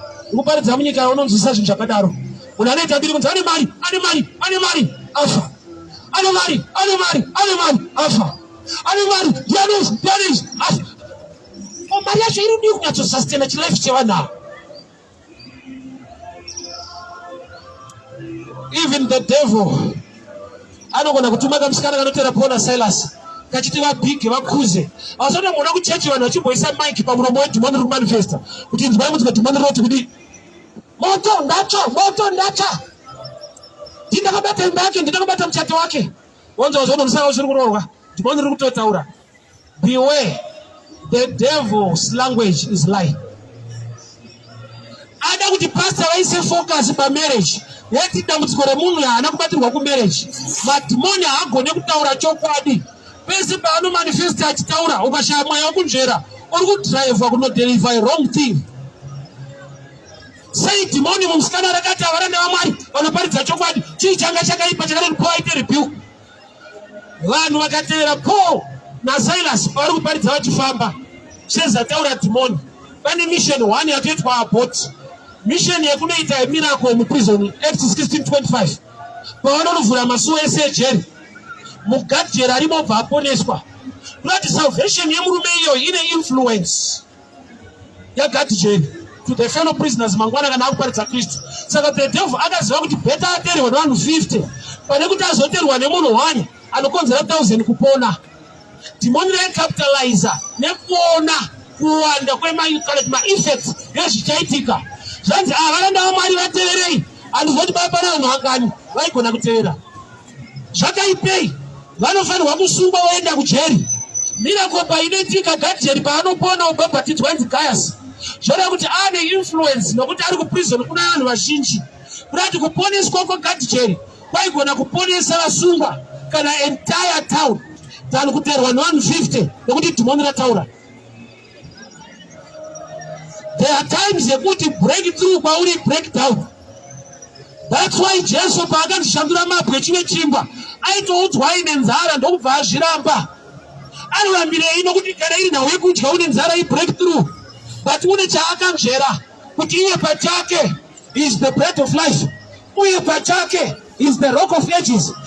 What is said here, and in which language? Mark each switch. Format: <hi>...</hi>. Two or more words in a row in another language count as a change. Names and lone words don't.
<sn>Kuparidza munyika unonzwisa zvinhu zvakadaro. Munhu anoita mbiri kunzi, "Ane mari, ane mari, ane mari," afa. "Ane mari, ane mari, ane mari," afa. "Ane mari, ndiani izvi, ndiani izvi," afa. Ko, mari yacho iri kudii kunyatsosustain chilife chevanhu ava?</sn> <en>Even the devil</en> <sn>anogona kutuma kamusikana kanotera Paul naSilas kachiti vabhige, vakhuze. Vasaona muona kuchechi vanhu vachimboisa mic pamuromo wedhimoni riri kumanifesta kuti inzwai, munzwe dhimoni rinoti kudii? "Moto ndacho, moto ndacho. Ndinda kabata imba yake, ndinda kabata muchato wake." Wonzwa zvono musana usiri kuroorwa. Dhimoni riri kutotaura.</sn> <en>Beware, the devil's language is lie.</en> <sn>Ada kuti pastor vaise focus pamarriage. Yeti dambudziko remunhu haana kubatirwa kumarriage. Madhimoni haagone kutaura chokwadi. Pese paanomanifesta achitaura, ukashaya mweya wokunzvera, uri kudhiraivhwa kunodheriva</sn> <en>a wrong thing.</en> <sn>Sei dhimoni mumusikana rakati avaranda vaMwari vanoparidza chokwadi? Chii changa chakaipa chakati Paul aite rebuke? Vanhu vakatevera Paul naSilas pavari kuparidza vachifamba. Sezvataura dhimoni. Pane mission one yatoitwa abort. Mission yekunoita yemiracle muprison, Acts sixteen twenty-five. Pavanonovhura masuo ese ejeri, mugadhijeri arimo obva aponeswa. Kunoti salvation yemurume iyoyi ine influence yagadhijeri</sn> <en>to the fellow prisoners</en> <sn>mangwana kana akuparidza Kristu. Saka</sn> <en>the devil</en> <sn>akaziva kuti better aterwe nevanhu fifty pane kuti azoterwa nemunhu one anokonzera thousand kupona. Dhimoni raikapitaliza nekuona kuwanda kwema-, kana kuti ma-effects yezvichaitika. Zvanzi, "Ah, varanda vaMwari vateverei." Handizoti baba pana vanhu vangani vaigona kutevera. Zvakaipei? Vanofanirwa kusungwa voenda kujeri. Miracle painoitika, gadhijeri paanopona obhabhatidza ainzi Gaius. Zvoda kuti ane influence nokuti ari kuprison kuna vanhu vazhinji. Kurati kuponeswa kwegadhijeri kwaigona kuponesa vasungwa kana</sn> <en>entire town than</en> <sn>kuteerwa neone fifty nekuti dhimoni rataura.</sn> <en>There are times yekuti breakthrough kwauri breakdown.</en> <sn>That's why Jesu paakazvishandura mabwe chimwe chimba, aitoudzwa aine nzara ndokubva azviramba. Anorambirei? Nokuti kana iri nhau yekudya une nzara i-breakthrough.</sn> <en>But</en> <sn>une chaakanzvera kuti iye pachake</sn> <en>is the bread of life.</en> <sn>Uye pachake</sn> <en>is the rock of ages.</en>